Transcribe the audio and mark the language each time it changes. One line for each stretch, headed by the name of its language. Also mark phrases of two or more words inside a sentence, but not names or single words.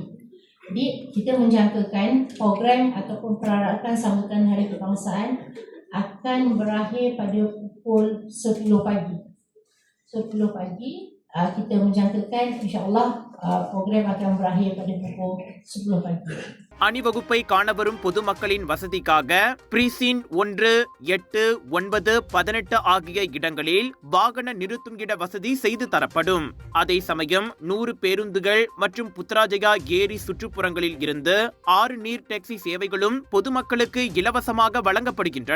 Malay: Jadi kita menjangkakan program ataupun perarakan sambutan Hari Kebangsaan akan berakhir pada pukul 10 pagi. 10 pagi kita menjangkakan insya-Allah program akan berakhir pada pukul 10 pagi.
Tamil: அணிவகுப்பை காணவரும் பொதுமக்களின் வசதிக்காக பிரீசின் 1, 8, 9, 18 ஆகிய இடங்களில் வாகன நிறுத்தும் இட வசதி செய்து தரப்படும். அதே சமயம் 100 பேருந்துகள் மற்றும் புத்ராஜயா ஏரி சுற்றுப்புறங்களில் இருந்து 6 நீர் டாக்ஸி சேவைகளும் பொதுமக்களுக்கு இலவசமாக வழங்கப்படுகின்றன.